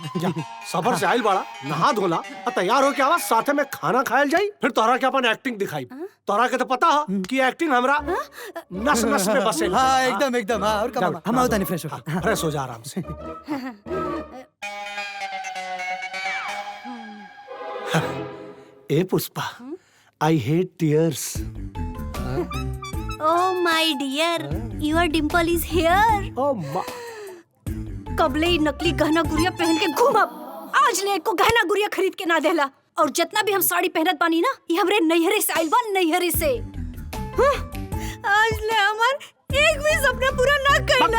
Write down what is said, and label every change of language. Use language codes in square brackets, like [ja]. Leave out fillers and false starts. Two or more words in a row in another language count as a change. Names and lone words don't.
[bho] जा सबर से आइल बाड़ा, नहा धोला और तैयार हो के आवा, साथे में खाना खायल जाई, फिर तोहरा के अपन एक्टिंग दिखाई। तोहरा के तो पता है कि एक्टिंग हमरा नस नस में बसे। हाँ एकदम एकदम हाँ और का मामा हम आवता नहीं फ्रेश हो। फ्रेश हो जा आराम से। ए पुष्पा [en] I hate tears. Oh my dear, your dimple is here. [bho] ओ माँ कबले ही नकली गहना गुड़िया पहन के घूमब। आज ले को गहना गुड़िया खरीद के ना देला। और जितना भी हम साड़ी पहनत बानी ना ये हमरे नैहरे से आइल बा, नैहरे से। आज ले हमार एक भी सपना पूरा ना कइला।